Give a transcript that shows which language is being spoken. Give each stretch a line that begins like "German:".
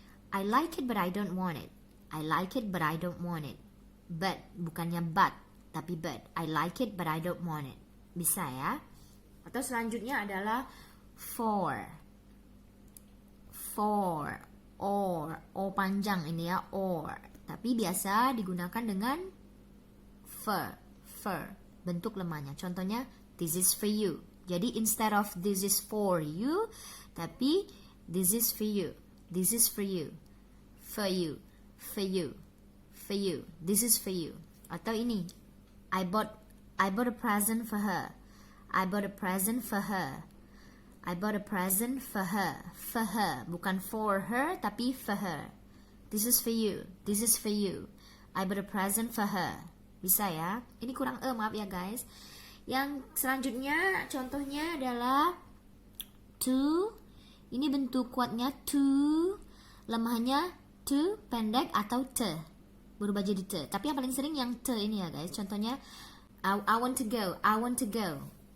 English: I like it but I don't want it. I like it but I don't want it. But,
Indonesian: bukannya
English: but,
Indonesian: tapi
English: but. I like it but I don't want it.
Indonesian: Bisa ya. Atau selanjutnya adalah for. For. or, o panjang ini ya, or. Tapi biasa digunakan dengan fur, bentuk lemahnya. Contohnya,
English: this is for you. Jadi instead of this is for you,
Indonesian: tapi
English: this is for you, this is for you, for you, for you, for you, this is for you.
Indonesian: Atau ini,
English: I bought a present for her. I bought a present for her. I bought a present for her. For her,
Indonesian: bukan
English: for her,
Indonesian: tapi
English: for her. This is for you. This is for you. I bought a present for her.
Indonesian: Bisa ya? Ini kurang maaf ya guys. Yang selanjutnya contohnya adalah to. Ini bentuk kuatnya to. Lemahnya to, pendek atau te. Berubah jadi te. Tapi yang paling sering yang te ini ya guys. Contohnya
English: I want to go. I want to go.